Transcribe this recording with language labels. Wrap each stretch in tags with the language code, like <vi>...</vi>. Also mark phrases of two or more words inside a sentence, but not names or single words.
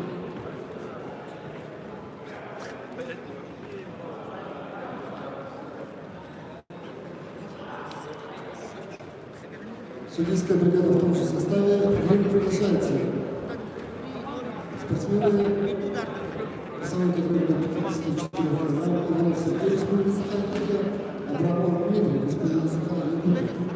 <ru>Судейская бригада в том же составе приглашается. Спортсмены весовой категории до 54 кг. Иванов Сергей, Республика Саха-Якутия, Абрамов Дмитрий, Республика Саха-Якутия.</ru>